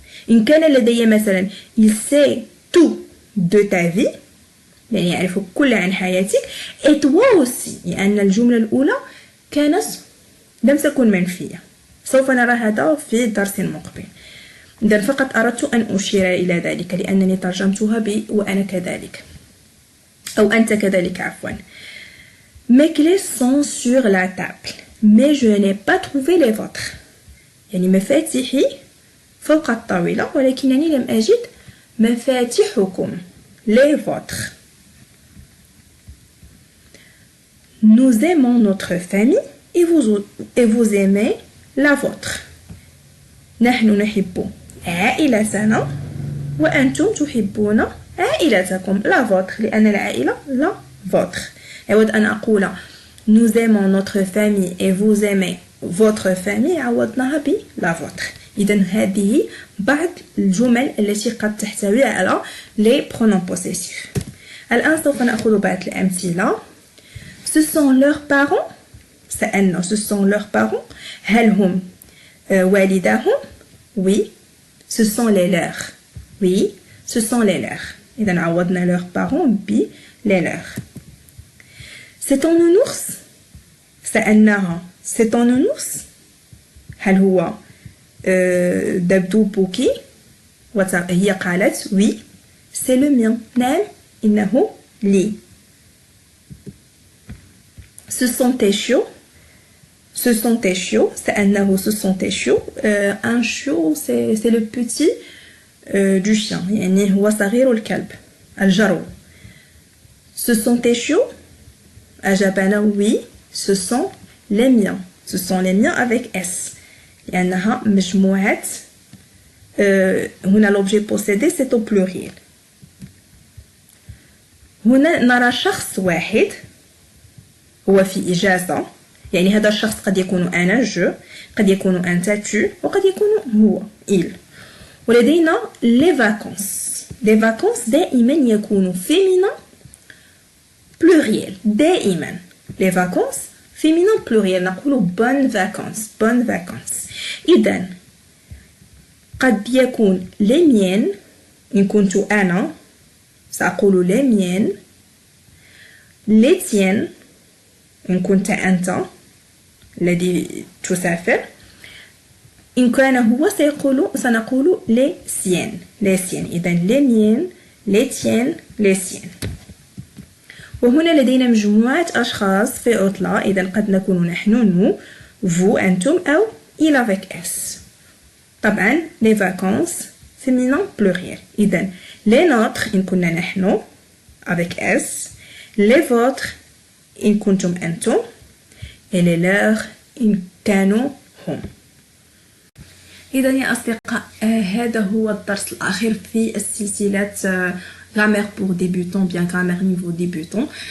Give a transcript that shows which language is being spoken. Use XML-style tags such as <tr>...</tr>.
<ar>إن كان لدي مثلا</ar> <fr>il sait tout de ta vie،</fr> <ar>يعني يعرف كل عن حياتك،</ar> <fr>et toi aussi،</fr> <ar>لأن الجملة الأولى كانت لم تكن منفية. سوف نرى هذا في درس مقبل. إذن فقط أردت أن أشير إلى ذلك لأنني ترجمتها ب وأنا كذلك أو أنت كذلك عفوا.</ar> <fr>Mes clés sont sur la table mais je n'ai pas trouvé les vôtres،</fr> <ar>يعني مفاتيحي فوق الطاولة ولكنني لم أجد مفاتيحكم</ar> <fr>les vôtres. Nous aimons notre famille et vous aimez la vôtre.</fr> <ar>نحن نحب عائلتنا وأنتم تحبون عائلتكم</ar> <fr>la vôtre،</fr> <ar>لأن العائلة la vôtre. أود أن أقول</ar> <fr>nous aimons notre famille et vous aimez votre famille</fr> <ar>عوضناها ب</ar> <fr>la vôtre.</fr> <ar>إذن هذه بعض الجمل التي قد تحتوي على</ar> <fr>les pronoms possessifs.</fr> <ar>الآن سوف نأخذ بعض الأمثلة.</ar> <fr>Ce sont leurs parents،</fr> <ar>سألنا</ar> <fr>ce sont leurs parents.</fr> <ar>هل هم والداهم؟ oui.</ar> <fr>Ce sont les leurs، oui. Ce sont les leurs.</fr> <ar>إذن عوضنا</ar> <fr>leurs parents ب les leurs. C'est ton nounours؟</fr> <ar>سألناها</ar> <fr>c'est ton nounours؟</fr> <ar>هل هو دبدوبك؟ وهي قالت</ar> <fr>oui c'est le mien،</fr> <ar>نعم إنه لي.</ar> <fr>Ce sont tes chiots؟ Ce sont tes chiots.</fr> <ar>سألناه</ar> <fr>ce sont tes chiots. Un chiot c'est le petit du chien،</fr> <ar>يعني هو صغير الكلب الجرو.</ar> <fr>Ce sont tes chiots؟</fr> <ar>أجابنا</ar> <fr>oui ce sont les miens. Ce sont les miens avec S</fr> <ar>لأنها مجموعة</ar> <fr>هنا l'objet possédé c'est au pluriel.</fr> <ar>هنا نرى شخص واحد هو في إجازة، يعني هذا الشخص قد يكون أنا جو، قد يكون أنت tu، وقد يكون هو il. ولدينا les vacances. les vacances دائما يكون</ar> <fr>féminin pluriel</fr> <ar>دائما.</ar> <fr>les vacances féminin pluriel</fr> <ar>نقول</ar> <fr>bonnes vacances bonnes vacances.</fr> <ar>إذن قد يكون les miennes إن كنت أنا سأقول les miennes، les tiennes إن كنت أنت الذي تسافر، إن كان هو سنقول</ar> <fr>les siennes les siennes. إذن les miennes les tiennes les siennes.</fr> <ar>وهنا لدينا مجموعة أشخاص في عطلة، إذا قد نكون نحن nous vous أنتم أو il avec s. طبعا</ar> <fr>les vacances féminin pluriel.</fr> <ar>إذا</ar> <fr>les nôtres</fr> <ar>إن كنا نحن avec s، les vôtres إن كنتم أنتم،</ar> <fr>et les leurs</fr> <ar>إن كانوا هم. إذا يا أصدقاء هذا هو الدرس الأخير في السلسلة</ar> <fr>grammaire pour débutants bien grammaire niveau débutant.</fr>